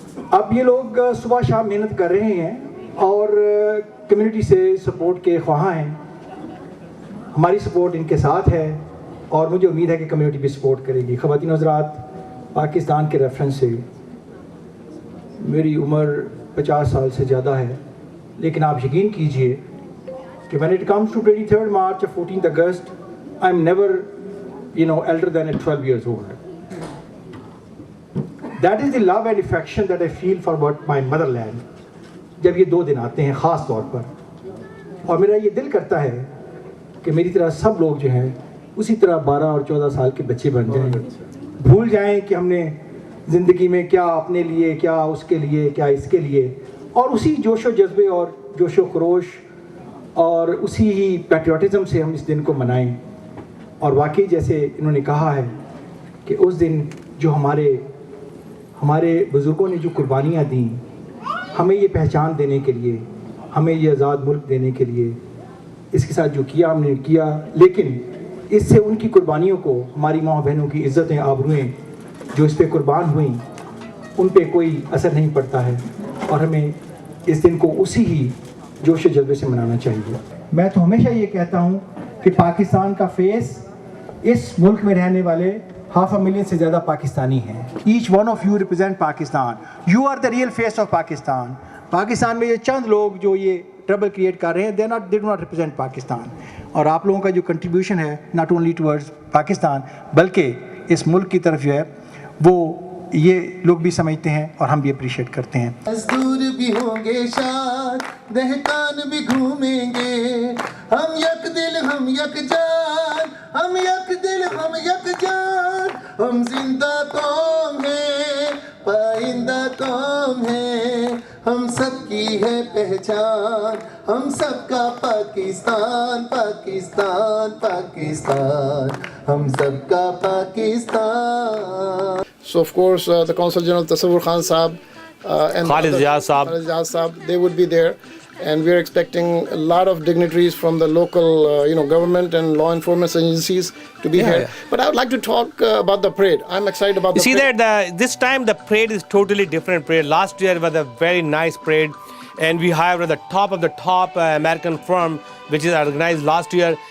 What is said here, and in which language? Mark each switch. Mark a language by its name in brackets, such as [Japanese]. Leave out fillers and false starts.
[Urdu] اب یہ لوگ صبح شام محنت کر رہے ہیں اور کمیونٹی سے سپورٹ کے خواہاں ہیں، ہماری سپورٹ ان کے ساتھ ہے اور مجھے امید ہے کہ کمیونٹی بھی سپورٹ کرے گی۔ خواتین حضرات، پاکستان کے ریفرنس سے میری عمر 50 سال سے زیادہ ہے، لیکن آپ یقین کیجئے کہ [English] when it comes to 23rd March or 14th August I am never elder than 12 years old۔ That is the love and affection that I feel for my motherland. [Urdu] جب یہ 2 دن آتے ہیں خاص طور پر, اور میرا یہ دل کرتا ہے کہ میری طرح سب لوگ جو ہیں اسی طرح 12 اور 14 سال کے بچے بن جائیں, بھول جائیں کہ ہم نے زندگی میں کیا اپنے لیے, کیا اس کے لیے, کیا اس کے لیے, اور اسی جوش و جذبے اور جوش و خروش اور اسی ہی پیٹریوٹزم سے ہم اس دن کو منائیں. اور واقعی جیسے انہوں نے کہا ہے کہ اس دن جو ہمارے بزرگوں نے جو قربانیاں دیں ہمیں یہ پہچان دینے کے لیے, ہمیں یہ آزاد ملک دینے کے لیے, اس کے ساتھ جو کیا ہم نے کیا, لیکن اس سے ان کی قربانیوں کو ہماری ماں بہنوں کی عزتیں, آبروئیں جو اس پہ قربان ہوئیں ان پہ کوئی اثر نہیں پڑتا ہے, اور ہمیں اس دن کو اسی ہی جوش و جذبے سے منانا چاہیے. میں تو ہمیشہ یہ کہتا ہوں کہ پاکستان کا فیس اس ملک میں رہنے والے 500,000 سے زیادہ پاکستانی ہیں. [English] Each one of you represent Pakistan. You are the real face of Pakistan. [Urdu] Pakistan میں یہ چند لوگ جو یہ ٹربل کریٹ کر رہے ہیں, [English] They do not represent Pakistan. [Urdu] اور آپ لوگوں کا جو کنٹریبیوشن ہے [English] not only towards Pakistan [Urdu] بلکہ اس ملک کی طرف جو ہے وہ یہ لوگ بھی سمجھتے ہیں اور ہم بھی اپریشیٹ کرتے ہیں. مزدور بھی ہوں گے شاد, دہقان بھی گھومیں گے, ہم یک دل ہم یک جان, ہم یک دل ہم یک جان, ہم زندہ قوم ہیں, پائندہ قوم ہیں, ہم سب کی ہے پہچان, ہم سب کا پاکستان, پاکستان, پاکستان, ہم سب کا Pakistan. [English] So of course the Consul General Tasawwur Khan Saab and Khalid Ijaz Saab, they would be there, and we are expecting a lot of dignitaries from the local government and law enforcement agencies to be here. But I would like to talk about the parade. I'm excited about the parade. You see that this time the parade is totally different parade. Last year was a very nice parade, and we hired at the top of the top American firm which is organized last year.